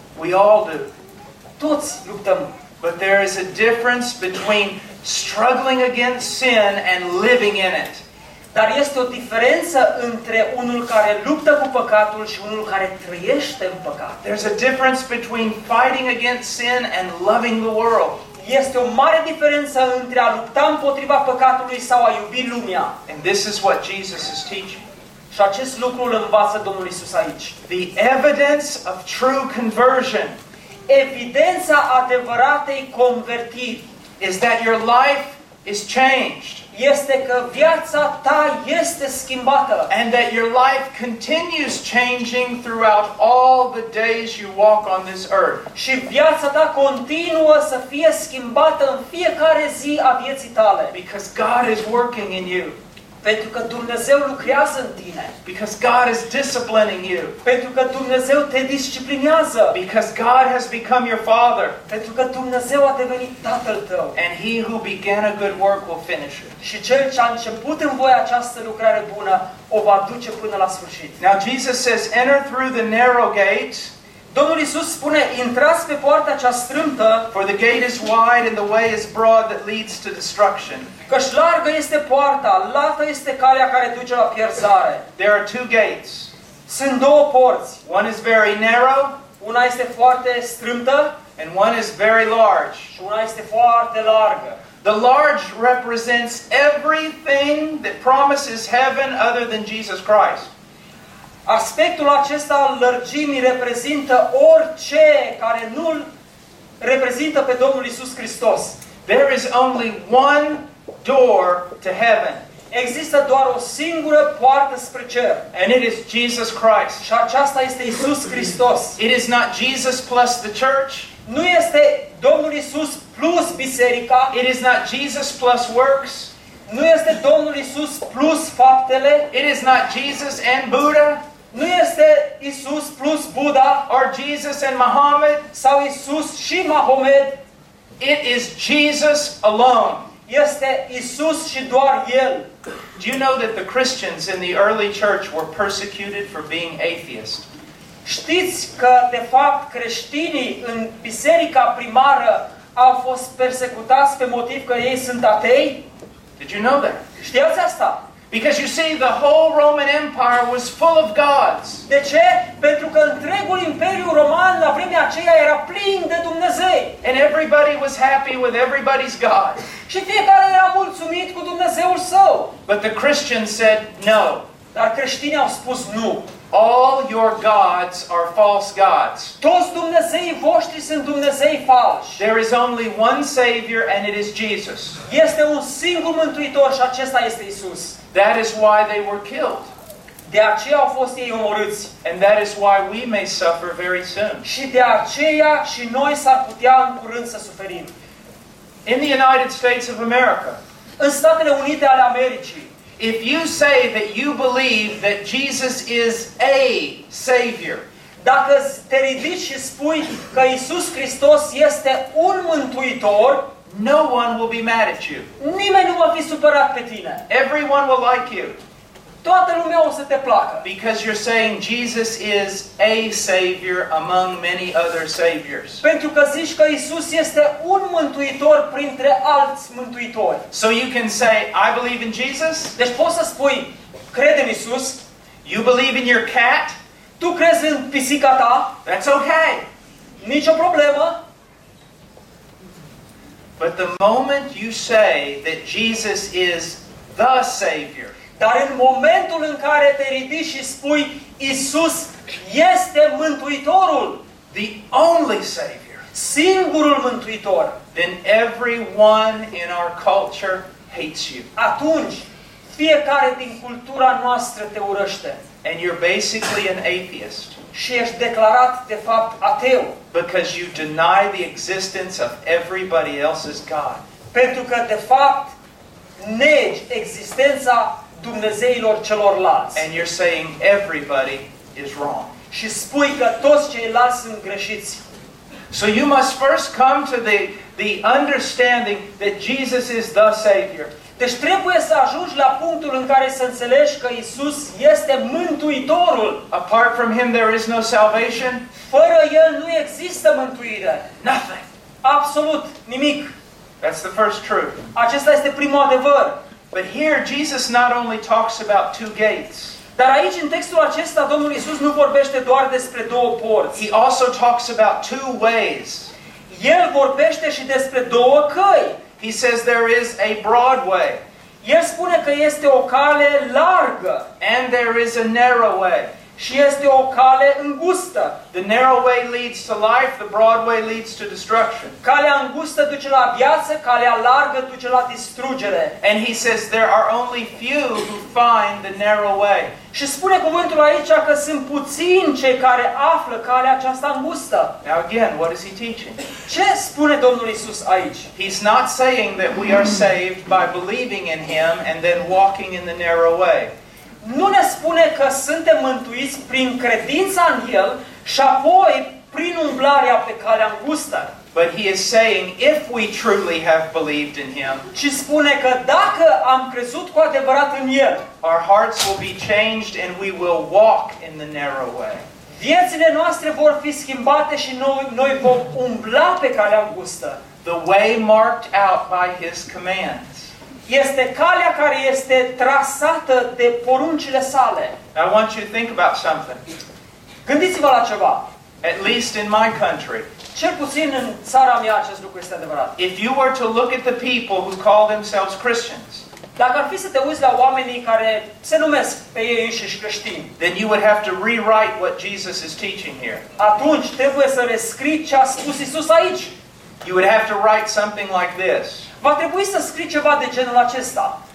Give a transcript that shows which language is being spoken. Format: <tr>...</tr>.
<en>We all do.</en> <ro>Toți luptăm.</ro> <en>But there is a difference between struggling against sin and living in it.</en> <ro>Dar este o diferență între unul care luptă cu păcatul și unul care trăiește în păcat.</ro> <en>There's a difference between fighting against sin and loving the world.</en> <ro>Este o mare diferență între a lupta împotriva păcatului sau a iubi lumea.</ro> <en>And this is what Jesus is teaching.</en> <ro>Și acest lucru îl învață Domnul Iisus aici.</ro> <en>The evidence of true conversion.</en> <ro>Evidența adevăratei convertiri.</ro> <en>Is that your life is changed.</en> <ro>Este că viața ta este schimbată.</ro> <en>And that your life continues changing throughout all the days you walk on this earth.</en> <ro>Și viața ta continuă să fie schimbată în fiecare zi a vieții tale.</ro> <en>Because God is working in you.</en> <ro>Pentru că Dumnezeu lucrează în tine.</ro> <en>Because God is disciplining you.</en> <ro>Pentru că Dumnezeu te disciplinează.</ro> <en>Because God has become your father.</en> <ro>Pentru că Dumnezeu a devenit tatăl tău.</ro> <en>And he who began a good work will finish it.</en> <ro>Și cel ce a început în voi această lucrare bună o va duce până la sfârșit.</ro> <en>Now Jesus says, enter through the narrow gate.</en> <ro>Domnul Iisus spune, intrați pe poarta cea strâmtă.</ro> <en>For the gate is wide and the way is broad that leads to destruction.</en> <ro>Căci largă este poarta, lată este calea care duce la pierzare.</ro> <en>There are two gates.</en> <ro>Sunt două porți.</ro> <en>One is very narrow.</en> <ro>Una este foarte strâmtă.</ro> <en>And one is very large.</en> <ro>Și una este foarte largă.</ro> <en>The large represents everything that promises heaven other than Jesus Christ.</en> <ro>Aspectul acesta al lărgimii reprezintă orice care nu-l reprezintă pe Domnul Iisus Hristos.</ro> <en>There is only one door to heaven.</en> <ro>Există doar o singură poartă spre cer.</ro> <en>And it is Jesus Christ.</en> <ro>Și aceasta este Iisus Hristos.</ro> <en>It is not Jesus plus the church.</en> <ro>Nu este Domnul Iisus plus biserica.</ro> <en>It is not Jesus plus works.</en> <ro>Nu este Domnul Iisus plus faptele.</ro> <en>It is not Jesus and Buddha.</en> <ro>Nu este Iisus plus Buddha.</ro> <en>Or Jesus and Muhammad.</en> <ro>Sau Iisus și Mahomet.</ro> <en>It is Jesus alone.</en> <ro>Este Iisus și doar El.</ro> <en>Do you know that the Christians in the early church were persecuted for being atheist?</en> <ro>Știți că, de fapt, creștinii în biserica primară au fost persecutați pe motiv că ei sunt atei?</ro> <en>Did you know that?</en> <ro>Știați asta?</ro> <en>Because you see, the whole Roman Empire was full of gods.</en> <ro>De ce? Pentru că întregul Imperiu Roman la vremea aceea era plin de Dumnezei.</ro> <en>And everybody was happy with everybody's god.</en> <ro>Și fiecare era mulțumit cu Dumnezeul său.</ro> <en>But the Christians said no.</en> <ro>Dar creștinii au spus nu.</ro> <en>All your gods are false gods.</en> <ro>Toți dumnezeii voștri sunt dumnezei falși.</ro> <en>There is only one Savior and it is Jesus.</en> <ro>Este un singur mântuitor și acesta este Isus.</ro> <en>That is why they were killed.</en> <ro>De aceea au fost ei omorâți.</ro> <en>And that is why we may suffer very soon.</en> <ro>Și de aceea și noi s-ar putea în curând să suferim.</ro> <en>In the United States of America.</en> <ro>În Statele Unite ale Americii.</ro> <en>If you say that you believe that Jesus is a Savior,</en> <ro>dacă te ridici și spui că Iisus Hristos este un mântuitor,</ro> <en>no one will be mad at you.</en> <ro>Nimeni nu va fi supărat pe tine.</ro> <en>Everyone will like you.</en> <ro>Toată lumea o să te placă.</ro> <en>Because you're saying Jesus is a Savior among many other Saviors.</en> <ro>Pentru că zici că Iisus este un mântuitor printre alți mântuitori.</ro> <en>So you can say, I believe in Jesus.</en> <ro>Deci poți să spui, cred în Iisus.</ro> <en>You believe in your cat.</en> <ro>Tu crezi în pisica ta.</ro> <en>That's okay.</en> <ro>Nicio problemă.</ro> <en>But the moment you say that Jesus is the Savior.</en> <ro>Dar în momentul în care te ridici și spui Iisus este Mântuitorul,</ro> <en>the only Savior,</en> <ro>singurul Mântuitor,</ro> <en>then everyone in our culture hates you.</en> <ro>Atunci, fiecare din cultura noastră te urăște.</ro> <en>And you're basically an atheist.</en> <ro>Și ești declarat, de fapt, ateu.</ro> <en>Because you deny the existence of everybody else's God.</en> <ro>Pentru că, de fapt, negi existența Dumnezeilor celorlalți.</ro> <en>And you're saying everybody is wrong.</en> <ro>Și spui că toți ceilalți sunt greșiți.</ro> <en>So you must first come to the understanding that Jesus is the Savior.</en> <ro>Deci trebuie să ajungi la punctul în care să înțelegi că Isus este Mântuitorul.</ro> <en>Apart from him there is no salvation.</en> <ro>Fără el nu există mântuire.</ro> <en>Nothing.</en> <ro>Absolut nimic.</ro> <en>That's the first truth.</en> <ro>Acesta este primul adevăr.</ro> <en>But here Jesus not only talks about two gates.</en> <ro>Dar aici în textul acesta Domnul Isus nu vorbește doar despre două porți.</ro> <en>He also talks about two ways.</en> <ro>El vorbește și despre două căi.</ro> <en>He says there is a broad way.</en> <ro>El spune că este o cale largă.</ro> <en>And there is a narrow way.</en> <ro>Și este o cale îngustă.</ro> <en>The narrow way leads to life, the broad way leads to destruction.</en> <ro>Calea îngustă duce la viață, calea largă duce la distrugere.</ro> <en>And he says there are only few who find the narrow way.</en> <ro>Și spune cuvântul aici că sunt puțini cei care află calea aceasta îngustă.</ro> <en>Now again, what is he teaching?</en> <ro>Ce spune Domnul Iisus aici?</ro> <en>He's not saying that we are saved by believing in him and then walking in the narrow way.</en> <ro>Nu ne spune că suntem mântuiți prin credința în El și apoi prin umblarea pe calea îngustă.</ro> <en>But he is saying if we truly have believed in him,</en> <ro>ci spune că dacă am crezut cu adevărat în El,</ro> <en>our hearts will be changed and we will walk in the narrow way.</en> <ro>Viețile noastre vor fi schimbate și noi vom umbla pe calea îngustă.</ro> <en>The way marked out by his commands.</en> <ro>Este calea care este trasată de poruncile sale.</ro> <en>I want you to think about something.</en> <ro>Gândiți-vă la ceva.</ro> <en>At least in my country.</en> <ro>Cel puțin în țara mea acest lucru este adevărat.</ro> <en>If you were to look at the people who call themselves Christians.</en> <ro>Dacă ar fi să te uiți la oamenii care se numesc pe ei înșiși creștini.</ro> <en>Then you would have to rewrite what Jesus is teaching here.</en> <ro>Atunci trebuie să rescrii ce a spus Iisus aici.</ro> <en>You would have to write something like this.</en> <ro>Va trebui să scrii ceva de genul acesta.</ro>